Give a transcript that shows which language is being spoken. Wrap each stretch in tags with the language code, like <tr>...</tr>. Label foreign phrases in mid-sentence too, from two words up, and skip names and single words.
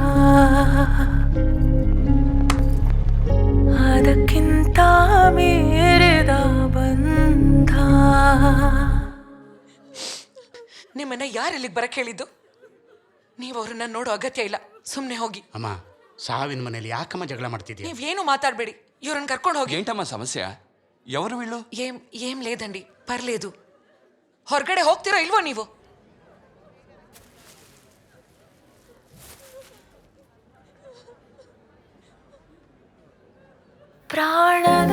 <kn>ಅದಕ್ಕಿಂತ ಮೀರಿದ ಬಂಧ. ನಿಮ್ಮನ್ನ ಯಾರು ಇಲ್ಲಿಗೆ ಬರಕ್ಕೆ ಹೇಳಿದ್ದು? ನೀವು ಅವ್ರನ್ನ ನೋಡೋ ಅಗತ್ಯ ಇಲ್ಲ, ಸುಮ್ಮನೆ ಹೋಗಿ. ಅಮ್ಮ, ಸಾವಿನ ಮನೇಲಿ ಯಾಕಮ್ಮ ಜಗಳ ಮಾಡ್ತಿದ್ಯಾ? ನೀವೇನು ಮಾತಾಡಬೇಡಿ, ಇವ್ರನ್ನ ಕರ್ಕೊಂಡು ಹೋಗಿ.</kn> <te>ఏంటమ్మా సమస్య? ఎవరు వీళ్ళు? ఏం లేదండి, పర్లేదు.</te> <kn>ಹೊರಗಡೆ ಹೋಗ್ತಿರೋ ಇಲ್ವೋ ನೀವು? ಪ್ರಾಣ</kn>